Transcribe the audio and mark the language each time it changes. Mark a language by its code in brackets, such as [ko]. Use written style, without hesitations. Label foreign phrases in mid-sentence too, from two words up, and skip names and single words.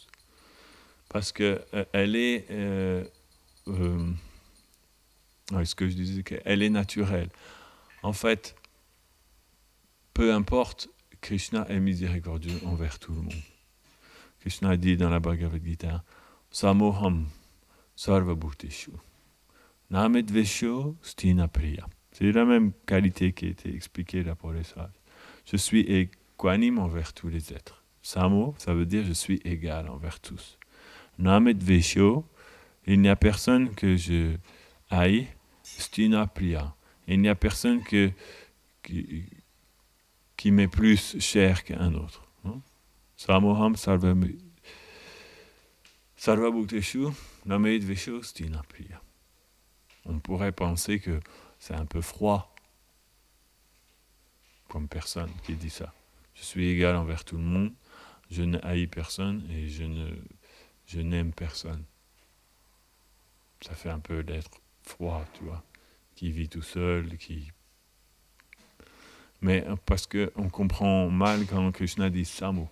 [fr] Parce que elle est... ce que je disais, qu'elle est naturelle. En fait, peu importe, Krishna est miséricordieux envers tout le monde. Krishna dit dans la Bhagavad Gita, [sa] Samoham sarva bhuteshu namedvesho stina priya. [fr] C'est la même qualité qui a été expliquée là pour les sages. Je suis équanime envers tous les êtres. Samo, ça veut dire je suis égal envers tous. Namedvesho, il n'y a personne que je haïs, [sa] stina priya. [fr] Il n'y a personne qui m'est plus cher qu'un autre. [sa] Samoham sarva bhuteshu namedvesho stina priya. [fr] On pourrait penser que c'est un peu froid comme personne qui dit ça. Je suis égal envers tout le monde. Je ne haïs personne et je n'aime personne. Ça fait un peu d'être froid, tu vois, qui vit tout seul, Mais parce qu'on comprend mal quand Krishna dit Samo.